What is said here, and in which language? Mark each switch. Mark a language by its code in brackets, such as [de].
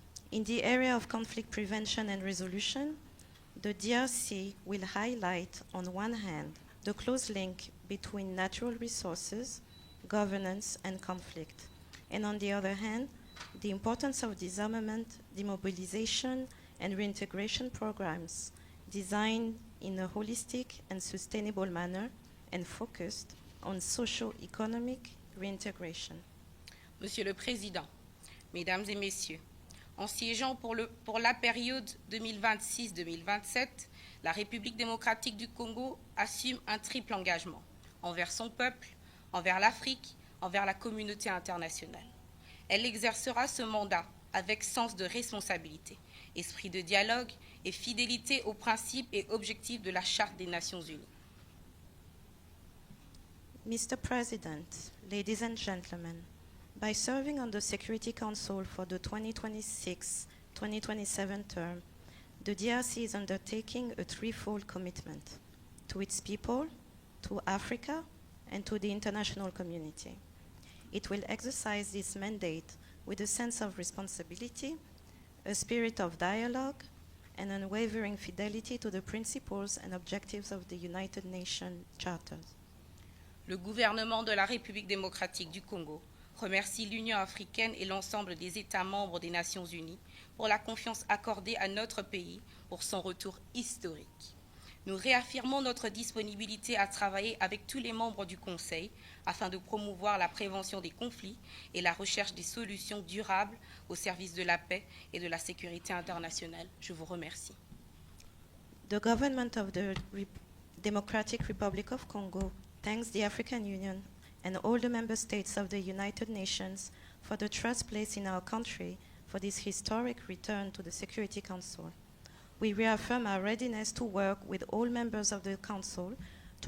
[en] In the area of conflict prevention and resolution, the DRC will highlight, on one hand, the close link between natural resources, governance, and conflict, and on the other hand, the importance of disarmament, demobilization, and reintegration programs designed in a holistic and sustainable manner and focused on socio-economic reintegration. [fr] Monsieur le Président, Mesdames et Messieurs, en siégeant pour la période 2026-2027, la République démocratique du Congo assume un triple engagement envers son peuple, envers l'Afrique, envers la communauté internationale. Elle exercera ce mandat avec sens de responsabilité, esprit de dialogue et fidélité aux principes et objectifs de la Charte des Nations Unies. [en] Mr. President, ladies and gentlemen, by serving on the Security Council for the 2026-2027 term, the DRC is undertaking a threefold commitment to its people, to Africa, and to the international community. It will exercise this mandate with a sense of responsibility, a spirit of dialogue, and unwavering fidelity to the principles and objectives of the United Nations Charter. [fr] Le gouvernement de la République démocratique du Congo remercie l'Union africaine et l'ensemble des États membres des Nations unies pour la confiance accordée à notre pays pour son retour historique. Nous réaffirmons notre disponibilité à travailler avec tous les membres du Conseil afin de promouvoir la prévention des conflits et la recherche des solutions durables au service de la paix et de la sécurité internationale. Je vous remercie. [en] The government of the Democratic Republic of Congo thanks the African Union and all the member states of the United Nations for the trust placed in our country for this historic return to the Security Council. We reaffirm our readiness to work with all members of the Council to